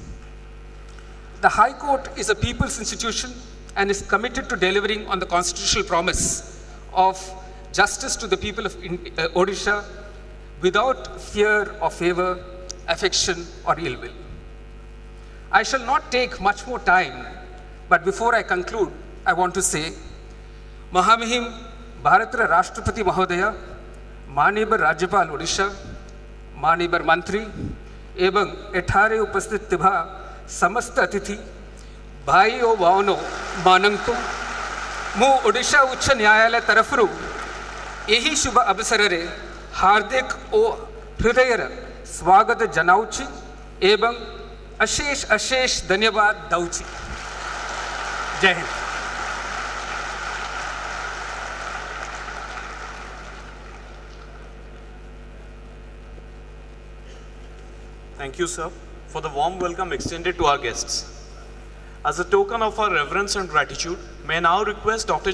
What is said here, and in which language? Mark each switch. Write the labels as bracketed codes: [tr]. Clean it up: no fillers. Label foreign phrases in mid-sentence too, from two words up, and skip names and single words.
[en] The High Court is a people's institution and is committed to delivering on the constitutional promise of justice to the people of Odisha without fear or favor, affection or ill will. I shall not take much more time, but before I conclude, I want to say, [or] ମହାମହିମ ଭାରତର ରାଷ୍ଟ୍ରପତି ମହୋଦୟ, ମାନନୀୟ ରାଜ୍ୟପାଳ ଓଡ଼ିଶା, ମାନନୀୟ ମନ୍ତ୍ରୀ ଏବଂ ଏଠାରେ ଉପସ୍ଥିତ ଥିବା ସମସ୍ତ ଅତିଥି ଭାଇ ଓ ଭଉଣୀମାନେ ମୁଁ ଓଡ଼ିଶା ଉଚ୍ଚ ନ୍ୟାୟାଳୟ ତରଫରୁ ଏହି ଶୁଭ ଅବସର ରେ ହାର୍ଦ୍ଦିକ ଓ ହୃଦୟର ସ୍ୱାଗତ ଜଣାଉଛି ଏବଂ ଅଶେଷ ଅଶେଷ ଧନ୍ୟବାଦ ଦେଉଛି। ଜୟ ହିନ୍ଦ। [en] Thank you, sir, for the warm welcome extended to our guests. As a token of our reverence and gratitude, may I now request Dr.